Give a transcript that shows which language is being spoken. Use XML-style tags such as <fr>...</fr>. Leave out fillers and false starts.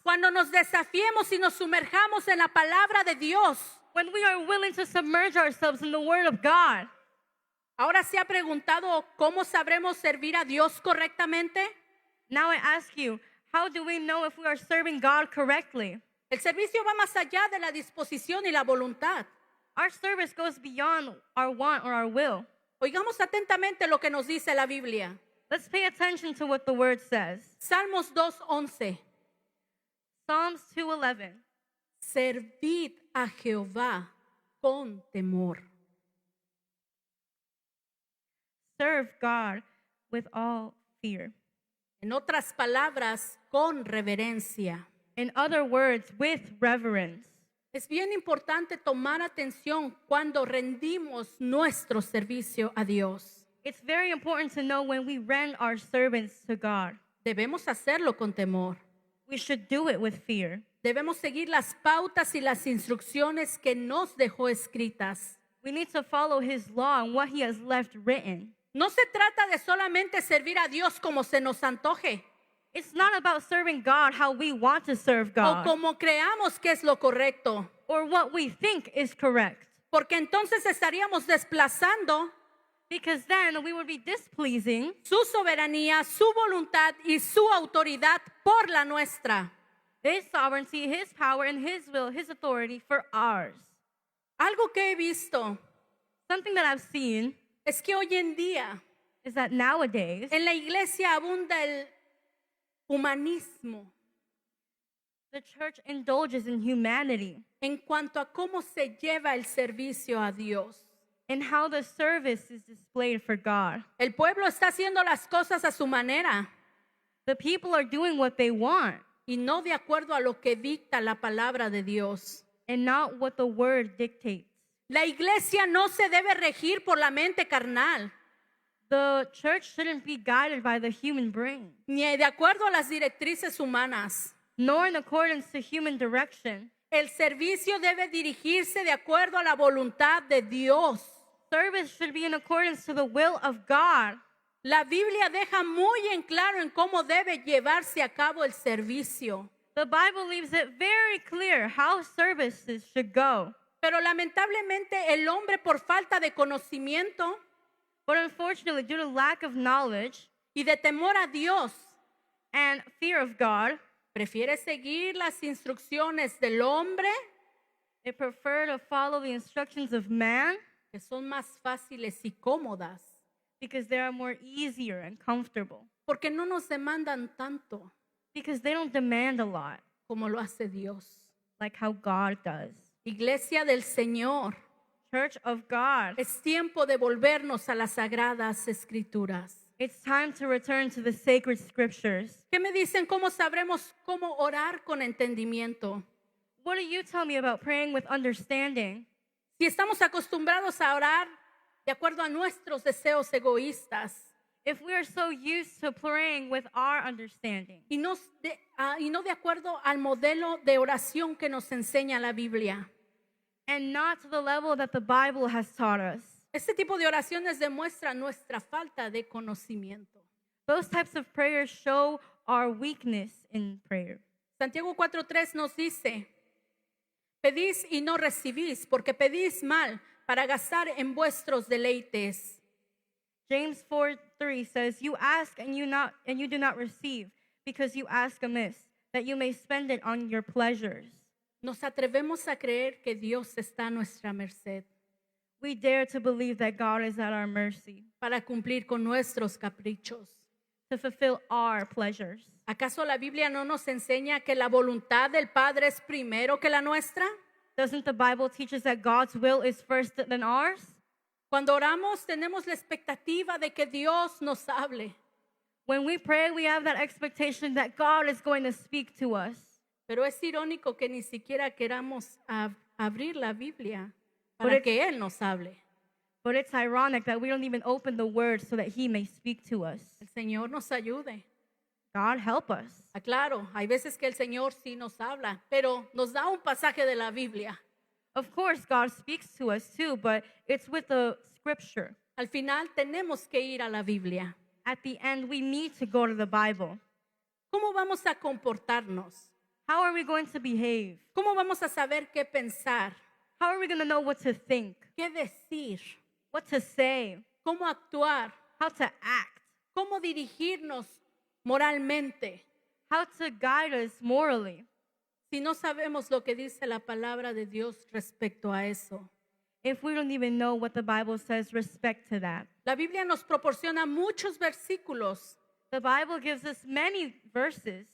<es>cuando nos desafiemos y nos sumerjamos en la palabra de Dios.</es> <en>when we are willing to submerge ourselves in the Word of God.</en> <es>Ahora se ha preguntado cómo sabremos servir a Dios correctamente.</es> <en>Now I ask you, how do we know if we are serving God correctly?</en> <es>El servicio va más allá de la disposición y la voluntad.</es> <en>Our service goes beyond our want or our will.</en> <es>Oigamos atentamente lo que nos dice la Biblia.</es> <en>Let's pay attention to what the Word says.</en> <es>Salmos 2:11.</es> <en>Psalms 2:11.</en> <es>Servid a Jehová con temor.</es> <en>Serve God with all fear.</en> <es>En otras palabras, con reverencia.</es> <en>In other words, with reverence.</en> <es>Es bien importante tomar atención cuando rendimos nuestro servicio a Dios.</es> <en>It's very important to know when we rend our servants to God.</en> <es>Debemos hacerlo con temor.</es> <en>We should do it with fear.</en> <es>Debemos seguir las pautas y las instrucciones que nos dejó escritas.</es> <en>We need to follow his law and what he has left written.</en> <es>No se trata de solamente servir a Dios como se nos antoje</es> <en>It's not about serving God how we want to serve</en> <es>o</es> <en>God</en> <es>como creamos que es lo correcto,</es> <en>or what we think is correct,</en> <es>porque entonces estaríamos desplazando</es> <en>because then we would be displeasing</en> <es>su soberanía, su voluntad y su autoridad por la nuestra.</es> <en>his sovereignty, his power, and his will, his authority for ours.</en> <es>Algo que he visto</es> <en>Something that I've seen</en> <es>es que hoy en día</es> <en>is that nowadays</en> <es>en la iglesia abunda el humanismo</es> <en>the church indulges in humanity</en> <es>en cuanto a cómo se lleva el servicio a Dios.</es> <en>and how the service is displayed for God.</en> <es>El pueblo está haciendo las cosas a su manera</es> <en>The people are doing what they want</en> <es>y no de acuerdo a lo que dicta la palabra de Dios.</es> <en>and not what the word dictates.</en> <es>La iglesia no se debe regir por la mente carnal,</es> <en>The church shouldn't be guided by the human brain,</en> <es>ni de acuerdo a las directrices humanas.</es> <en>nor in accordance to human direction.</en> <es>El servicio debe dirigirse de acuerdo a la voluntad de Dios.</es> <en>Service should be in accordance to the will of God.</en> <es>La Biblia deja muy en claro en cómo debe llevarse a cabo el servicio.</es> <en>The Bible leaves it very clear how services should go.</en> <es>Pero lamentablemente el hombre por falta de conocimiento</es> <en>But unfortunately, due to lack of knowledge</en> <es>y de temor a Dios,</es> <en>and fear of God,</en> <es>prefiere seguir las instrucciones del hombre</es> <en>they prefer to follow the instructions of man</en> <es>que son más fáciles y cómodas,</es> <en>because they are more easier and comfortable,</en> <es>porque no nos demandan tanto</es> <en>because they don't demand a lot</en> <es>como lo hace Dios.</es> <en>like how God does.</en> <es>Iglesia del Señor,</es> <en>Church of God,</en> <es>es tiempo de volvernos a las sagradas escrituras.</es> <en>it's time to return to the sacred scriptures.</en> <es>¿Qué me dicen cómo sabremos cómo orar con entendimiento?</es> <en>What do you tell me about praying with understanding?</en> <es>Si estamos acostumbrados a orar de acuerdo a nuestros deseos egoístas</es> <en>If we are so used to praying with our understanding</en> <es>y no de acuerdo al modelo de oración que nos enseña la Biblia.</es> <en>and not to the level that the Bible has taught us,</en> <es>Este tipo de oraciones demuestra nuestra falta de conocimiento.</es> <en>those types of prayers show our weakness in prayer.</en> <es>Santiago 4:3 nos dice, pedís y no recibís, porque pedís mal para gastar en vuestros deleites.</es> <en>James 4:3 says, "You ask and you do not receive, because you ask amiss, that you may spend it on your pleasures."</en> <es>Nos atrevemos a creer que Dios está a nuestra merced</es> <en>We dare to believe that God is at our mercy</en> <es>para cumplir con nuestros caprichos.</es> <en>to fulfill our pleasures.</en> <es>¿Acaso la Biblia no nos enseña que la voluntad del Padre es primero que la nuestra?</es> <en>Doesn't the Bible teach us that God's will is first than ours?</en> <es>Cuando oramos tenemos la expectativa de que Dios nos hable,</es> <en>When we pray, we have that expectation that God is going to speak to us.</en> <es>pero es irónico que ni siquiera queramos abrir la Biblia</es> <en>But</en> <es>para que Él nos hable.</es> <en>But it's ironic that we don't even open the word so that he may speak to us.</en> <es>El Señor nos ayude.</es> <en>God help us.</en> <es>Claro, hay veces que el Señor sí nos habla, pero nos da un pasaje de la Biblia.</es> <en>Of course, God speaks to us too, but it's with the scripture.</en> <es>Al final tenemos que ir a la Biblia.</es> <en>At the end, we need to go to the Bible.</en> <es>¿Cómo vamos a comportarnos?</es> <en>How are we going to behave?</en> <es>¿Cómo vamos a saber qué pensar?</es> <en>How are we going to know what to think,</en> <es>¿Qué decir?</es> <en>what to say,</en> <es>¿Cómo actuar?</es> <en>how to act,</en> <es>¿Cómo dirigirnos moralmente?</es> <en>how to guide us morally?</en> <es>Si no sabemos lo que dice la palabra de Dios respecto a eso.</es> <en>If we don't even know what the Bible says respect to that.</en> <es>La Biblia nos proporciona muchos versículos</es> <en>The Bible gives us many verses</en>